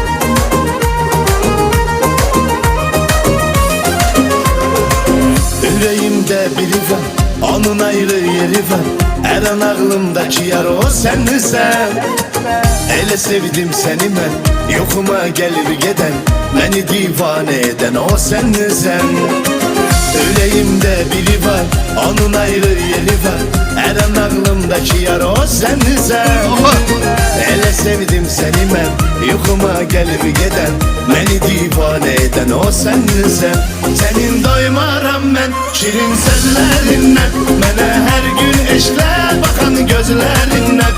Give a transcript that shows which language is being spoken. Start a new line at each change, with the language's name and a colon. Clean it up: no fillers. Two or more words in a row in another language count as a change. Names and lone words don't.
Turkish: Yüreğimde biri var, onun ayrı yeri var. Her an ağlımdaki yar o sensen.
Azerbaijani: Elə sevdim seni mən, yoxuma gəlir gedən.
Turkish: Məni divane eden o sensen. Yüreğimde biri var, onun ayrı yeri var. Her an ağlımdaki yar o sensen.
Azerbaijani: Elə sevdim seni mən, yoxuma gəlir gedən.
Turkish: Məni divane eden o sensen.
Azerbaijani: Senin doymaram mən, şirin sözlərindən. Mənə hər gün eşlər baxan gözlərindən.